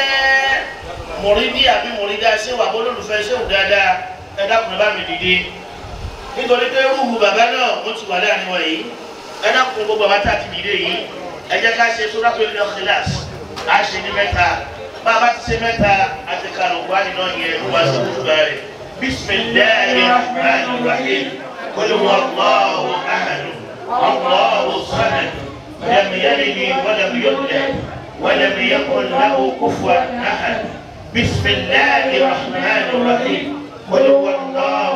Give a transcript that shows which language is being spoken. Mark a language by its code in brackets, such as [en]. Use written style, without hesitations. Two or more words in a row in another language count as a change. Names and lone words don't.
[yo] mọ̀rídìí àbí mọ̀rídìí Ṣéhù àbólólùfẹ́ Ṣéhù dáadáa ẹ̀dá kan bá mi dìde nítorí pé rúhù bàbá náà ó ti wà láàrin wa yìí ẹ̀dá kan gbogbo bàbá tá a ti dìde yìí ẹ jẹ́ ká ṣe Suratul Ikhlas á ṣe ní mẹ́ta bá a bá ti ṣe mẹ́ta a ti ka Al-Qur'ani náà yẹn wá sí ojúbà rẹ̀ [ar] بسم الله الرحمن الرحيم قل هو الله أحد الله الصمد لم يلد و لم يولد ولم يكن له كفوا أحد بسم الله الرحمن الرحيم قل هو الله